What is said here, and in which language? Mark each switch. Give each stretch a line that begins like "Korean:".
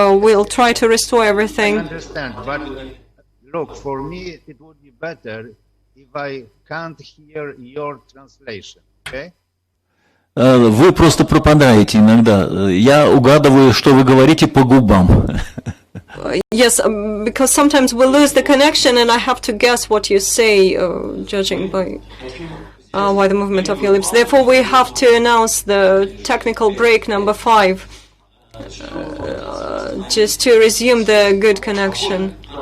English: We'll try to restore everything. I understand, but look, for me, it would be better if I can't hear your translation, okay?
Russian: вы просто пропадаете иногда. Я угадываю, что вы говорите по губам.
English: Yes, because sometimes we lose the connection and I have to guess what you say, judging by the movement of your lips. Therefore, we have to announce the technical break number 5, just to resume the good connection.